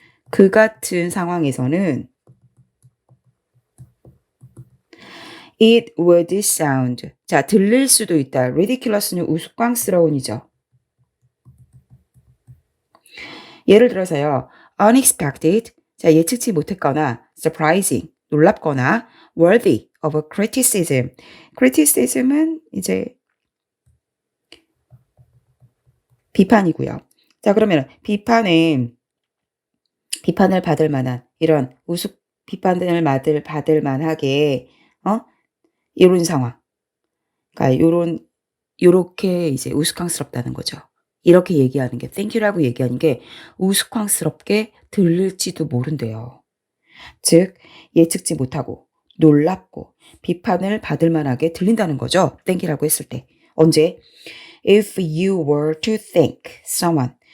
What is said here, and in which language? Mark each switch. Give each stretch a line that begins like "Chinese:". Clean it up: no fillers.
Korean: 그 같은 상황에서는
English: it would sound.
Korean: 자, 들릴 수도 있다. ridiculous는 우스꽝스러운이죠. 예를 들어서요. unexpected. 자, 예측치 못했거나 surprising. 놀랍거나
English: worthy of criticism.
Korean: criticism은 이제 비판이고요. 자, 그러면 비판을 받을 만한 이런 비판을 받을 만하게 이런 상황. 그러니까 요렇게 이제 우스꽝스럽다는 거죠. 이렇게 얘기하는 게 thank you라고 얘기하는 게 우스꽝스럽게 들릴지도 모른대요. 즉 예측치 못하고 놀랍고 비판을 받을 만하게 들린다는 거죠. thank you라고 했을 때. 언제?
English: If you were to thank someone.